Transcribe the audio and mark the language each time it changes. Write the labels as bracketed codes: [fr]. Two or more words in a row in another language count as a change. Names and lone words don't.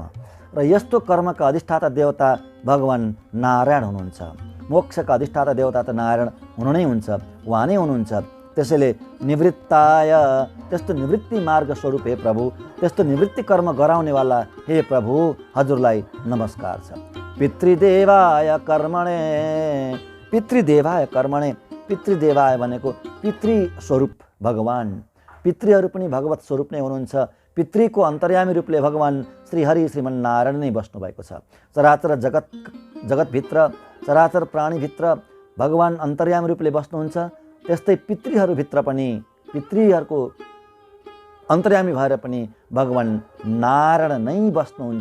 [ne] र यस्तो कर्मका अधिष्ठाता देवता भगवान नारायण हुनुहुन्छ। मोक्षका अधिष्ठाता देवता त नारायण हुनु नै हुन्छ, उहाँ नै हुनुहुन्छ। त्यसैले निवृत्ताय, त्यस्तो निवृत्ति मार्ग स्वरूप हे प्रभु, त्यस्तो निवृत्ति कर्म गराउनेवाला हे प्रभु, हजुरलाई नमस्कार छ। [sa] पितृदेवाय कर्मणे, पितृदेवाय कर्मणे, [ne] पितृदेवाय भनेको पितृ स्वरूप भगवान। पितृहरू पनि भगवत स्वरूप नै हुनुहुन्छ। पितृको अन्तर्यामी रूपले भगवान श्री हरि श्रीमन्नारायण नै बस्नु भएको छ। चराचर जगतभित्र, चराचर प्राणीभित्र भगवान अन्तर्यामी रूपले बस्नुहुन्छ। त्यस्तै पितृहरूभित्र पनि, पितृहरूको अन्तर्यामी भएर पनि भगवान नारायण नै बस्नुहुन्छ।